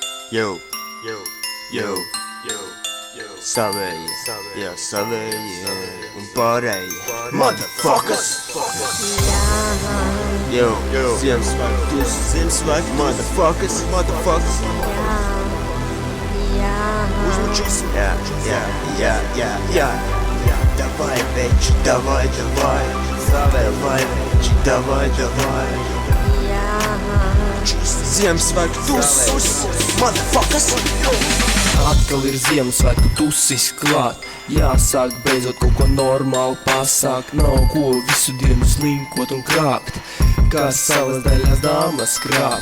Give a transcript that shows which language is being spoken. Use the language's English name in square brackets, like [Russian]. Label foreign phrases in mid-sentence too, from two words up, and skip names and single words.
[Latvian] Yo, savējie, jā, savējie un pārējie motherfuckers. Yo, Ziemassvētku, motherfuckers. Uzmučīsim. Jā. [Russian] Давай, вечи, давай. Давай, вечи, давай. [Latvian] Ziemassvētku tusis, motherfuckers. Atkal ir Ziemassvētku tusis klāt. Jāsāk beidzot kaut ko normāli pasākt. Nav ko visu dienu slinkot un krākt, kā savas daļās dāmas krāpt.